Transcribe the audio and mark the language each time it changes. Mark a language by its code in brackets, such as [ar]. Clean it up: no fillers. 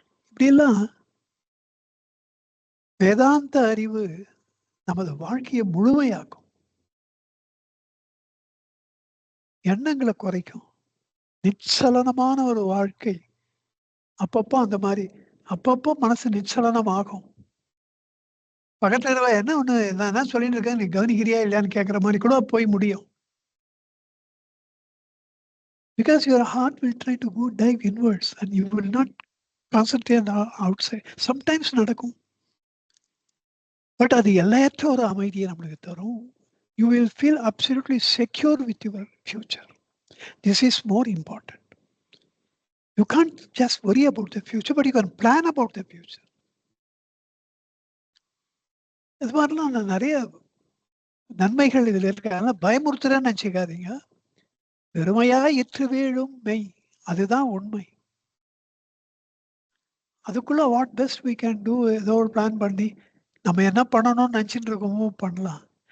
[ta] இப்படியெல்லாம் வேதாந்த அறிவு நமது வாழ்க்கையை முழுமையாக்கும், எண்ணங்களை குறைக்கும், நிச்சலனமான ஒரு வாழ்க்கை. அப்பப்போ அந்த மாதிரி அப்பப்போ மனசு நிச்சலனம் ஆகும். பக்கத்துல என்ன ஒண்ணு நான் என்ன சொல்லிட்டு இருக்கேன், நீ கவனிக்கிறியா இல்லையான்னு கேட்கிற மாதிரி கூட போய் முடியும். [en] Because your heart will try to go dive inwards and you will not concentrate on outside. [ta] Sometimes நடக்கும். பட் அது எல்லையற்ற ஒரு அமைதியை நம்மளுக்கு தரும். [en] You will feel absolutely secure with your future. This is more important. You can't just worry about the future, but you can plan about the future. [ta] இது மாதிரிலாம் நான் நிறைய நன்மைகள் இதில் இருக்க பயமுறுத்துறேன்னு நினச்சிக்காதீங்க. வெறுமையா இற்று வீழும் மெய், அதுதான் உண்மை. அதுக்குள்ள [en] what best we can do, [ta] ஏதோ ஒரு பிளான் பண்ணி நம்ம என்ன பண்ணணும்னு நினச்சிட்டு இருக்கோமோ பண்ணலாம்.